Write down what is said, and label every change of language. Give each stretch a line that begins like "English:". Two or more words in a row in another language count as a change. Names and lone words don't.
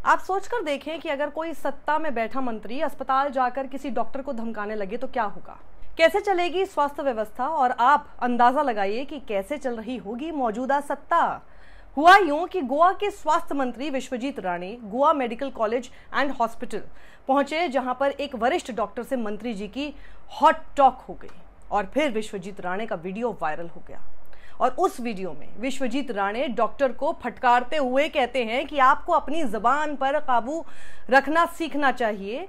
Hindi: आप सोचकर देखें कि अगर कोई सत्ता में बैठा मंत्री अस्पताल जाकर किसी डॉक्टर को धमकाने लगे तो क्या होगा, कैसे चलेगी स्वास्थ्य व्यवस्था, और आप अंदाजा लगाइए कि कैसे चल रही होगी मौजूदा सत्ता। हुआ यूं कि गोवा के स्वास्थ्य मंत्री विश्वजीत राणे गोवा मेडिकल कॉलेज एंड हॉस्पिटल पहुंचे, जहां पर एक वरिष्ठ डॉक्टर से मंत्री जी की
English: hot talk
Hindi: हो गई और फिर विश्वजीत राणे का वीडियो वायरल हो गया। और उस वीडियो में विश्वजीत राणे डॉक्टर को फटकारते हुए कहते हैं कि आपको अपनी जबान पर काबू रखना सीखना चाहिए।